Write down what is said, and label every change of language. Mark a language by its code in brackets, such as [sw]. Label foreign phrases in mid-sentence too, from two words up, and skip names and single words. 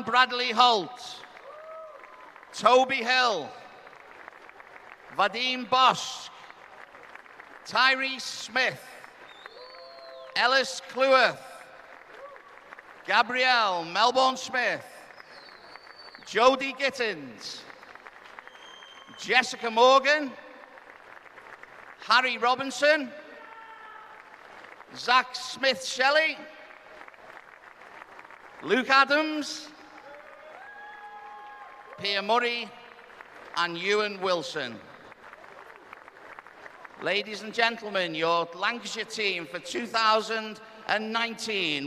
[en] Bradley Holt, Toby Hill, Vadim Bosch, Tyrese Smith, Ellis Cleworth, Gabrielle Melbourne Smith, Jodie Gittins, Jessica Morgan, Harry Robinson, Zach Smith-Shelley, Luke Adams, Pierre Murray, and Ewan Wilson. Ladies and gentlemen, your Lancashire team for 2019.